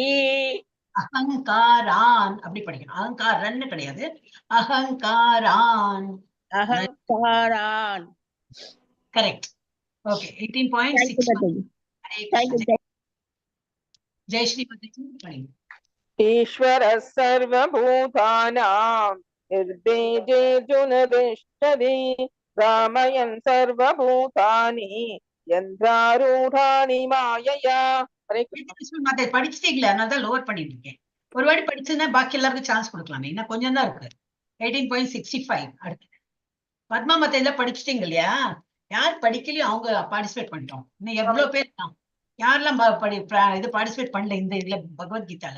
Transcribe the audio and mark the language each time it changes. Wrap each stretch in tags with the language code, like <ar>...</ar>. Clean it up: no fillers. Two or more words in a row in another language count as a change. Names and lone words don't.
<ta>அகங்காரான் அப்படி படிக்கணும், அகங்காரன் கிடையாது, அகங்காரான். அகங்காரான் கரெக்ட். ஓகே, 18.6. ஜெயஸ்ரீ மாதாஜி படிங்க.</ta> <sa>ईश्वर सर्वभूतानां निर्बीजेऽर्जुन तिष्ठति रामयन् सर्वभूतानि यन्त्रारूढानि मायया.</sa> <ta>மாதாஜி படிச்சிட்டீங்களா? அதனால தான் லோவர் பண்ணிட்டு இருக்கேன். ஒரு வாட்டி படிச்சதுன்னா பாக்கி எல்லாருக்கும் சான்ஸ் கொடுக்கலாமே, இன்னும் கொஞ்சம் தான் இருக்கு. 18.65. அடுத்து பத்மா மாதாஜி படிச்சிட்டீங்க இல்லையா? யார் படிக்கலையோ அவங்க பார்ட்டிசிபேட் பண்ணிட்டோம். இன்னும் எவ்வளவு பேர் இருக்கான், யாரெல்லாம் இது பார்ட்டிசிபேட் பண்ணல இந்த இதுல பகவத்கீதால?</ta>